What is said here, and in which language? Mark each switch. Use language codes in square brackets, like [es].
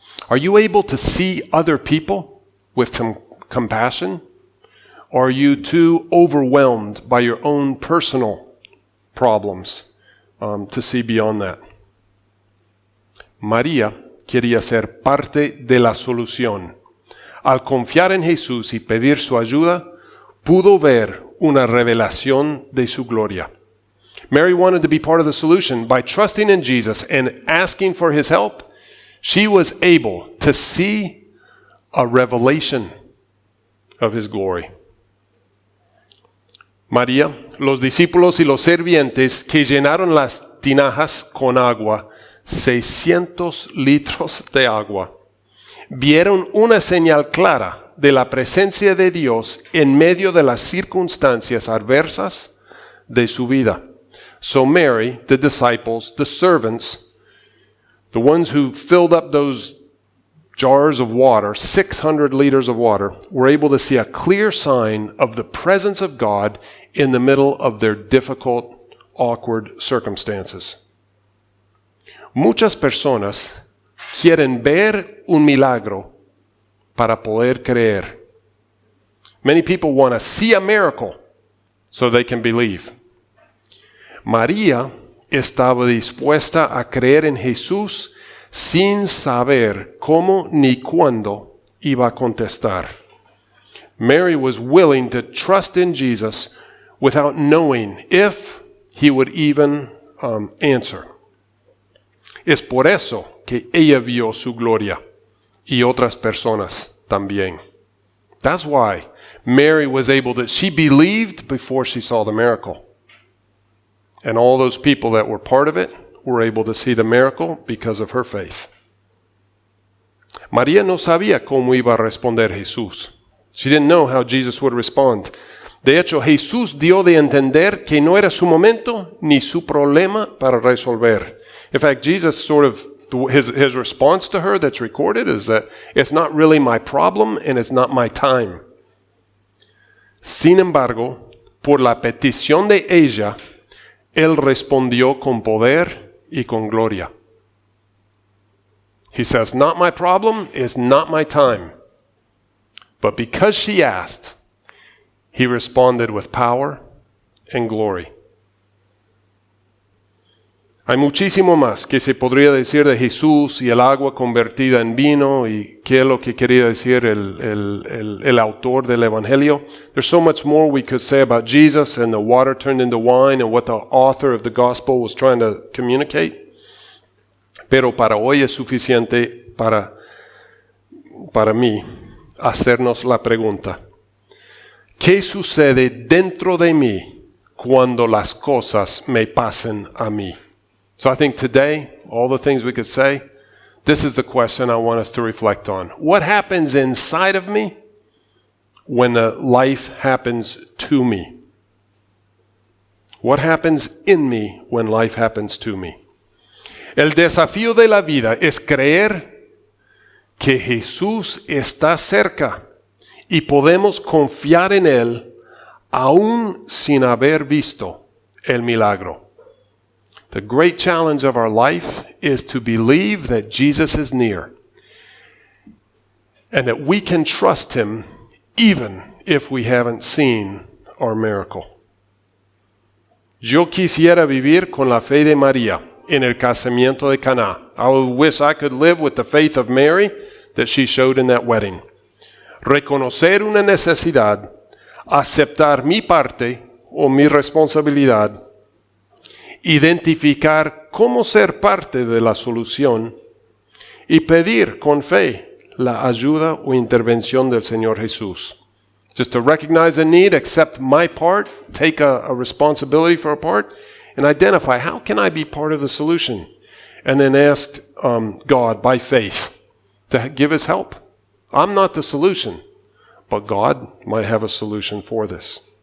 [en] Are you able to see other people with compassion? Or are you too overwhelmed by your own personal problems to see beyond that? [es] María quería ser parte de la solución. Al confiar en Jesús y pedir su ayuda, pudo ver una revelación de su gloria. [en] Mary wanted to be part of the solution. By trusting in Jesus and asking for his help, she was able to see a revelation of his glory. [es] María, los discípulos y los sirvientes que llenaron las tinajas con agua, 600 litros de agua, vieron una señal clara de la presencia de Dios en medio de las circunstancias adversas de su vida. [en] So Mary, the disciples, the servants, the ones who filled up those jars of water, 600 liters of water, were able to see a clear sign of the presence of God in the middle of their difficult, awkward circumstances. [es] Muchas personas quieren ver un milagro para poder creer. [en] Many people want to see a miracle so they can believe. [es] María estaba dispuesta a creer en Jesús sin saber cómo ni cuándo iba a contestar. [en] Mary was willing to trust in Jesus without knowing if he would even answer. [es] Es por eso que ella vio su gloria y otras personas también. [en] That's why Mary was able to, she believed before she saw the miracle. And all those people that were part of it were able to see the miracle because of her faith. [es] María no sabía cómo iba a responder Jesús. [en] She didn't know how Jesus would respond. [es] De hecho, Jesús dio de entender que no era su momento ni su problema para resolver. [en] In fact, Jesus his response to her that's recorded is that it's not really my problem and it's not my time. [es] Sin embargo, por la petición de ella, él respondió con poder y con gloria. [en] He says, not my problem, it's not my time. But because she asked, he responded with power and glory. [es] Hay muchísimo más que se podría decir de Jesús y el agua convertida en vino y qué es lo que quería decir el autor del evangelio. [en] There's so much more we could say about Jesus and the water turned into wine and what the author of the gospel was trying to communicate. [es] Pero para hoy es suficiente para mí hacernos la pregunta: ¿qué sucede dentro de mí cuando las cosas me pasen a mí? [en] So I think today, all the things we could say, this is the question I want us to reflect on. What happens inside of me when life happens to me? What happens in me when life happens to me? [es] El desafío de la vida es creer que Jesús está cerca y podemos confiar en Él aún sin haber visto el milagro. [en] The great challenge of our life is to believe that Jesus is near and that we can trust Him even if we haven't seen our miracle. [es] Yo quisiera vivir con la fe de María en el casamiento de Caná. [en] I wish I could live with the faith of Mary that she showed in that wedding. [es] Reconocer una necesidad, aceptar mi parte o mi responsabilidad, identificar cómo ser parte de la solución y pedir con fe la ayuda o intervención del Señor Jesús. [en] Just to recognize a need, accept my part, take a responsibility for a part, and identify how can I be part of the solution? And then ask God by faith to give His help. I'm not the solution, but God might have a solution for this.